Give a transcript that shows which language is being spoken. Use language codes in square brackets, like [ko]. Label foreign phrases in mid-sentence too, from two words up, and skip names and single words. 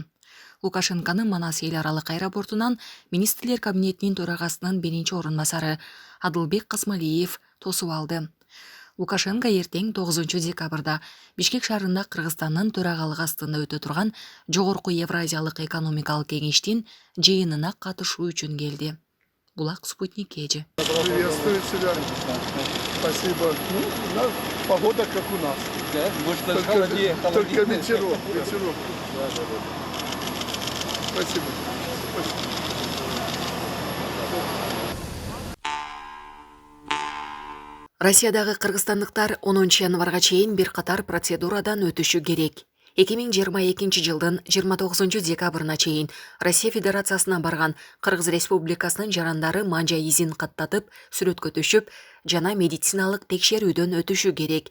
[ky] Лукашенконы Манас эл аралык аэропортунан министрлер кабинетинин төрагасынын биринчи орун басары Адылбек Касмалиев тосуп алды. Лукашенко эртең 9 декабрда Бишкек шаарында Кыргызстандын төрагалыгы астында өтө турган Жогорку Евразиялык экономикалык кеңештин жыйынына катышуу үчүн келди. Булак Спутник Кежи. [ru] Приветствую тебя. Спасибо. Погода как у нас. Да, может, холоднее. Только ветерок. Спасибо. [ky] Россиядагы кыргызстандыктар 10 январга чейин бир катар процедурадан өтүшү керек. 2022 жылдын 29 декабрына чейин Россия Федерациясына барган Кыргыз Республикасынын жарандары манжа изин каттатып, сүрөткө түшүп, жана медициналык текшерүүдөн өтүшү керек.